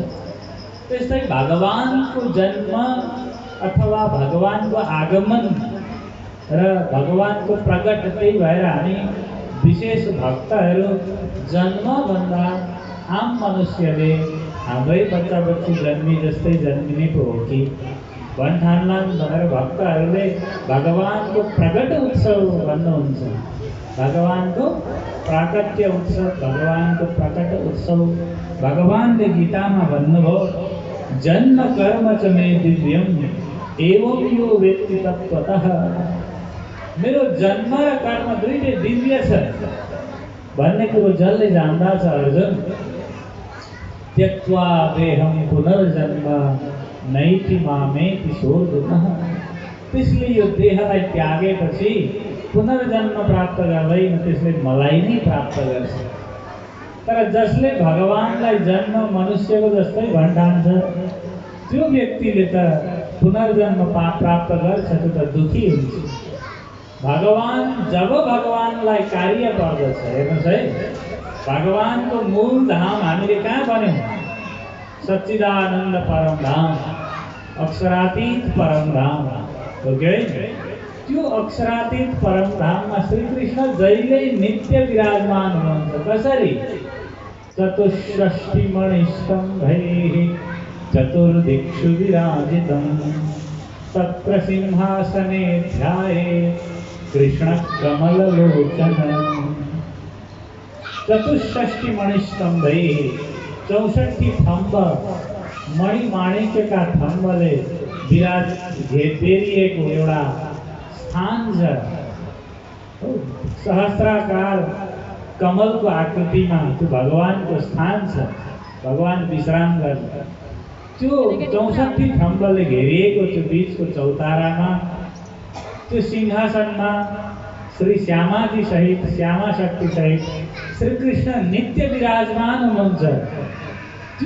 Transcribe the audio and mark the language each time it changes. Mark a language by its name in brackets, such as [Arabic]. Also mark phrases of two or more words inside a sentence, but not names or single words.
[Nepali] त्यस्तै भगवानको जन्म अथवा भगवानको आगमन र भगवानको प्रकट, त्यही भएर हामी विशेष भक्तहरू जन्मभन्दा आम मनुष्यले हाम्रै बच्चा बच्ची जन्मी जस्तै जन्मिने पो हो कि भन्ठान्लान् भनेर भक्तहरूले भगवानको प्रकट उत्सव भन्नुहुन्छ। भगवानको प्राकट्य उत्सव, भगवानको प्रकट उत्सव। भगवानले गीतामा भन्नुभयो, [Sanskrit] जन्म कर्म च मे दिव्यम एवं यो वेत्ति तत्त्वतः। [Nepali] मेरो जन्म र कर्म दुईटै दिव्य छ भन्ने कुरो जसले जान्दा छ अर्जुन, [Sanskrit] त्यक्त्वा देहं पुनर्जन्म नैति मामेति सोऽर्जुनः। [Nepali] त्यसले यो देहलाई त्यागेपछि पुनर्जन्म प्राप्त गर्दैन, त्यसले मलाई नै प्राप्त गर्छ। तर जसले भगवानलाई जन्म मनुष्यको जस्तै भन्ठान्छ, त्यो व्यक्तिले त पुनर्जन्म प्राप्त गर्छ, त्यो त दुखी हुन्छ। जब भगवानलाई कार्य पर्दछ, हेर्नुहोस् है, भगवानको मूल धाम हामीले कहाँ भन्यौँ? सच्चिदानन्द परम धाम, अक्षरातीत परम धाम, ओके। त्यो अक्षरातीत परम धाममा श्रीकृष्ण जहिले नित्य विराजमान हुनुहुन्छ। कसरी? [Sanskrit] चतुष्षष्टिमणिस्तम्भैः चतुर्दिक्षु विराजितं तत्र सिंहासने ध्यायेत् कृष्णः कमललोचनम्। [Nepali] चतुष्षष्टिमणिस्तम्भैः, 64 थम्ब मणिमाणिक्यका थम्बले घेरिएको एउटा स्थान छ। सहस्राकार कमलको आकृतिमा त्यो भगवानको स्थान छ। भगवान विश्राम गर्छ। त्यो 64 थम्बले घेरिएको त्यो बीचको चौतारामा, त्यो सिंहासनमा श्री श्यामाजी सहित, श्यामा शक्ति सहित श्रीकृष्ण नित्य विराजमान हुनुहुन्छ।